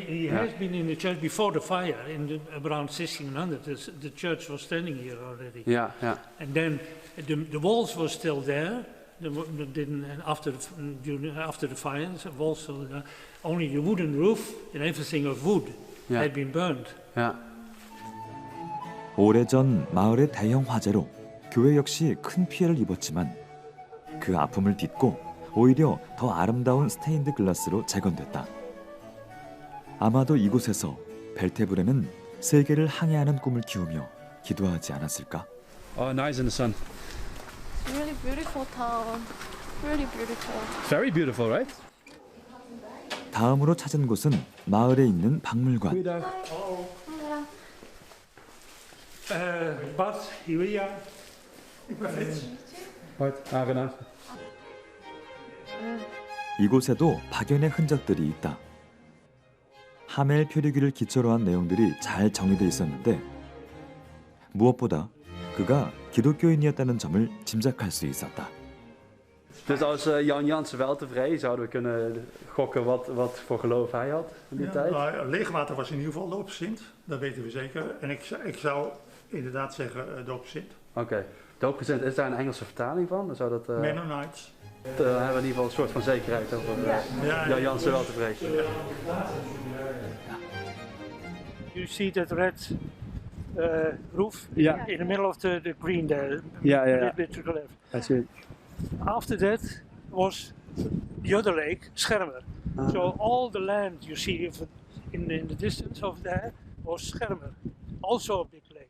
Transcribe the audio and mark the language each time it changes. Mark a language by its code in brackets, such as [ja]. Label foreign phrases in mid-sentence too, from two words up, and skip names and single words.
[en] He has been in the church before the fire, around 1600. The church was standing here already. Yeah, yeah. And then the walls were still there. After the fire, the walls still there. Only the wooden roof and everything of wood had been burned. Yeah. [ko] 오래전 마을의 대형 화재로 교회 역시 큰 피해를 입었지만 그 아픔을 딛고 오히려 더 아름다운 스테인드 글라스로 재건됐다. 아마도 이곳에서 벨테브레는 세계를 항해하는 꿈을 키우며 기도하지 않았을까? [en] Oh, nice in the sun. Really beautiful town. Really beautiful. Very beautiful, right? [ko] 다음으로 찾은 곳은 마을에 있는 박물관. [en] Bart, hier we are. [nl] Aangenaam. [ko] 이곳에도 박연의 흔적들이 있다. 하멜 표류기를 기초로 한 내용들이 잘 정리돼 있었는데 무엇보다 그가 기독교인이었다는 점을 짐작할 수 있었다. [nl] Dus als Jan Jansen wel tevreden zouden we kunnen gokken wat voor geloof hij had in die tijd? Nou, Leegwater was in ieder geval doopgezind, dat weten we zeker. En ik zou inderdaad zeggen doopgezind. Oké, doopgezind, is daar een Engelse vertaling van? Dan zou dat, Mennonites. Dan hebben we in ieder geval een soort van zekerheid over Jan Jansen wel tevreden. [en] You see that red roof in the middle of the green there, a little bit to the left. I see it. After that was the other lake, Schermer. So all the land you see in the distance over there was Schermer, also a big lake.